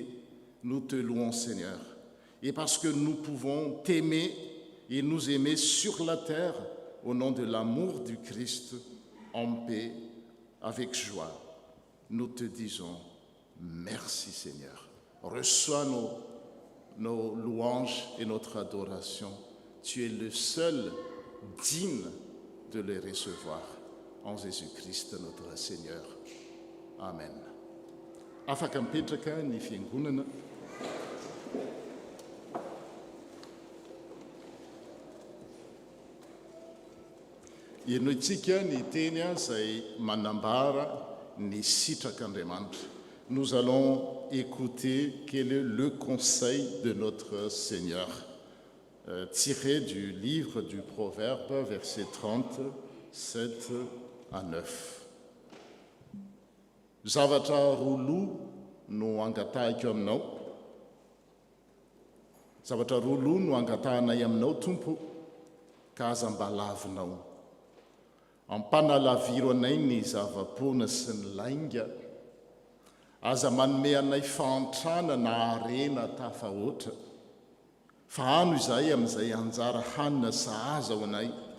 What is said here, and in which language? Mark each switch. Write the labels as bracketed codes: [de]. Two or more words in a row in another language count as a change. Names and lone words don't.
[fr] Nous te louons Seigneur. Et parce que nous pouvons t'aimer et nous aimer sur la terre au nom de l'amour du Christ, en paix, avec joie, nous te disons merci Seigneur. Reçois nos louanges et notre adoration. Tu es le seul digne de les recevoir. En Jésus-Christ notre Seigneur. Amen. [mg] Afaka mipetraka ny fiangonana. Ienoitsika ny teny izay manambara ny sitrak'Andriamanitra. [fr] Nous allons écouter quel est le conseil de notre Seigneur, tiré du livre du Proverbe, versets 37 à 9. [mg] Zavatra roaloha no angatahiko aminao. Zavatra roaloha no angatahanay aminao Tompo, ka aza mba lavinao. Ampanalaviro anay ny zavapoana sy ny lainga, aza manome anay fahantrana na harena tafahoatra, fa hano izahay amin'izay anjara hanina sahaza ho anay.